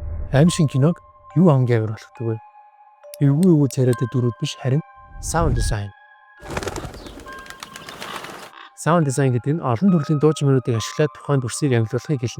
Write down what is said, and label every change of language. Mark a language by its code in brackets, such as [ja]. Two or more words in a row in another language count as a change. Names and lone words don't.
[mn] Аимшиг киног юу хамгийн амар болгодог вэ? Эвгүй царайтай дүрүүд биш харин [en] sound design. Sound design [mn] гэдэг нь олон төрлийн дуучин мөрүүдийг ашиглаад тухайн дүрсийг амжилуулахыг хэлнэ.